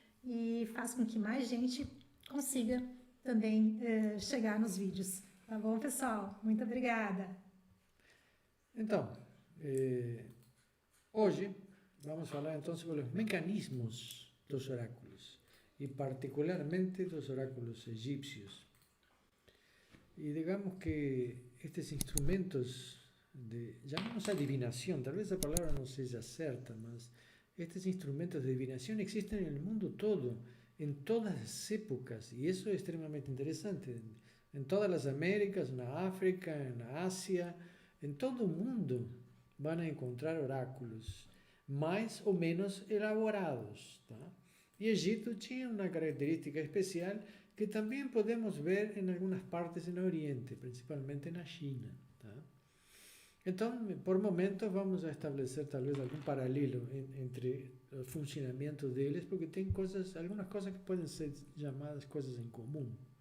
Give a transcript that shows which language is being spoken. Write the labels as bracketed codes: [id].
[pt] E faz com que mais gente consiga também chegar nos vídeos. Tá bom, pessoal? Muito obrigada. Então, hoje vamos falar então sobre os mecanismos dos oráculos e particularmente dos oráculos egípcios. [es] E digamos que estes instrumentos llamamos adivinación, tal vez la palabra no sea certa, mas estos instrumentos de adivinación existen en el mundo todo, en todas las épocas, y eso es extremadamente interesante. En todas las Américas, en África, en Asia, en todo el mundo van a encontrar oráculos [pt] mais ou menos [es] elaborados. [pt] Tá? E Egito tinha uma característica especial que também podemos ver em algumas partes no Oriente, principalmente na China. Tá? Então, por momentos, vamos a estabelecer talvez algum paralelo entre o funcionamento deles, porque tem algumas coisas que podem ser chamadas coisas em comum.